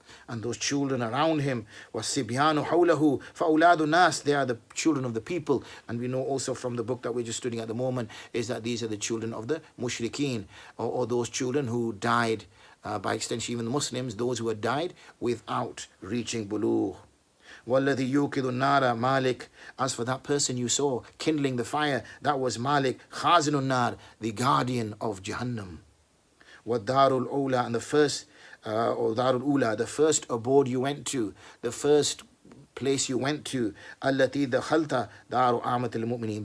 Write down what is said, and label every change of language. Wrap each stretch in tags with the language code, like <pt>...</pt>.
<en>And those children around him,</en> <ar>وَالسِّبْيَانُ حَوْلَهُ فَأَوْلَادُ النَّاسِ.</ar> <en>They are the children of the people. And we know also from the book that we're just studying at the moment, is that these are the children of the mushrikeen, or those children who died, by extension even the Muslims, those who had died without reaching bulugh.</en> <ar>وَالَّذِي يُوقِظُ النَّارَ Malik.</ar> <en>As for that person you saw kindling the fire, that was Malik,</en> <ar>خَازِنُ النَّارِ,</ar> <en>the guardian of Jahannam.</en> <ar>وَالدَّارُ الْأُولَى.</ar> <en>And the first or Darul Ula, the first abode you went to, the first place you went to, Allati dakhalta Daru Amatil Mu'minin.</en>